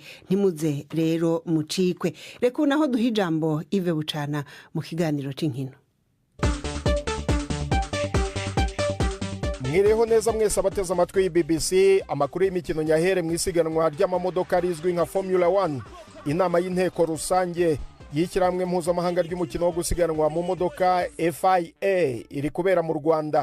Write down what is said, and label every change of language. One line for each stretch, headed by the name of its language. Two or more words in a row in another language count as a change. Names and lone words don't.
Kinyarwanda: Ntimuze rero mucikwe.
Rundi: Reka naho duha ijambo Yves Bucana mu kiganiro c'inkino.
Kinyarwanda: Mwireho neza mwese abateze amatwi y'BBC. Amakuru y'imikino nyahere mu isiganwa ry'amamodoka rizwi nka Formula 1. Inama y'inteko rusange y'ishyirahamwe mpuzamahanga ry'umukino wo gusiganwa mu modoka FIA iri kubera mu Rwanda.